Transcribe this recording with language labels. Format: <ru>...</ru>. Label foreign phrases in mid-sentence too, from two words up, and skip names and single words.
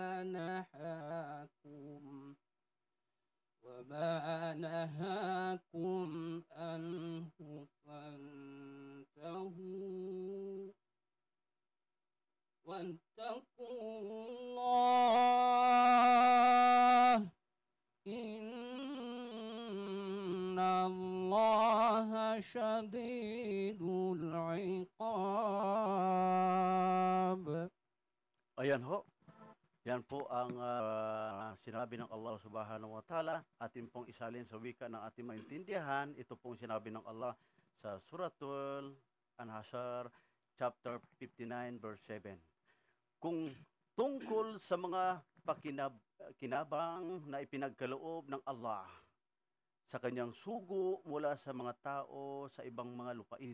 <ar>نهاكم عنه فانتهوا واتقوا الله إن الله شديد العقاب.</ar> <tl>Ayan ho. Yan po ang sinabi ng Allah</tl> <ar>سبحانه وتعالى.</ar> <tl>Atin pong isalin sa wika ng ating maintindihan. Ito pong sinabi ng Allah sa Suratul An-Hashr,</tl> <en>chapter 59, verse 7.</en> <tl>Kung tungkol sa mga kinabang na ipinagkaloob ng Allah sa kanyang sugo mula sa mga tao sa ibang mga lupain.</tl>